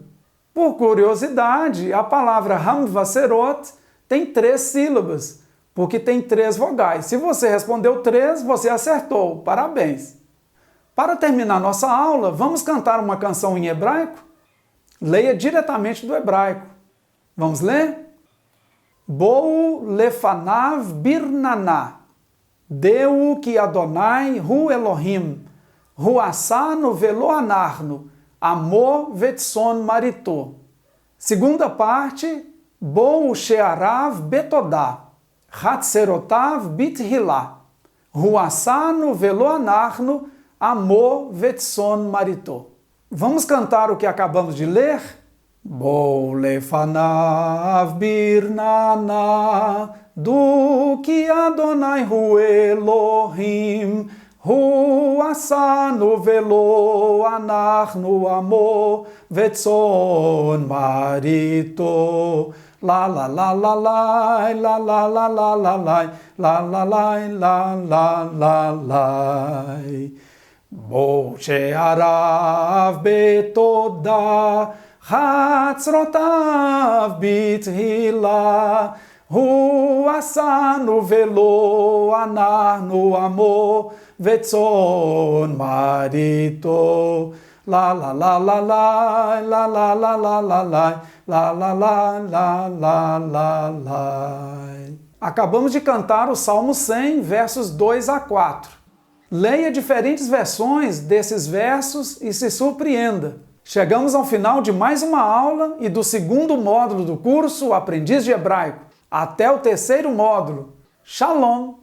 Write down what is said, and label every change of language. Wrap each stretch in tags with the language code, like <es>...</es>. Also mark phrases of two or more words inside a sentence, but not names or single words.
<pt>Por curiosidade, a palavra hamvaserot tem 3 sílabas, porque tem 3 vogais. Se você respondeu 3, você acertou. Parabéns! Para terminar nossa aula, vamos cantar uma canção em hebraico? Leia diretamente do hebraico. Vamos ler?</pt> <he>בואו לפניו ברננה. דעו כי אדוני הוא אלוהים. הוא עשנו ולא אנחנו. עמו וצאן מרעיתו.</he> <pt>Segunda parte.</pt> <he>בואו שעריו בתודה. חצרותיו בתהלה. הוא עשנו ולא אנחנו. עמו וצאן מרעיתו.</he> <pt>Vamos cantar o que acabamos de ler?</pt> <he>בואו לפניו ברננה דעו כי אדוני הוא אלוהים הוא עשנו ולא אנחנו עמו וצאן מרעיתו. La la la la la la la la la la la la la la la la la. בואו שעריו בתודה חצרותיו בתהלה, הוא עשנו ולא אנחנו עמו וצאן מרעיתו. La la la la la la la la la la la la la la la la.</he> <pt>Acabamos de cantar o Salmo 100, versos 2 a 4. Leia diferentes versões desses versos e se surpreenda. Chegamos ao final de mais uma aula e do segundo módulo do curso Aprendiz de Hebraico. Até o terceiro módulo. Shalom!</pt>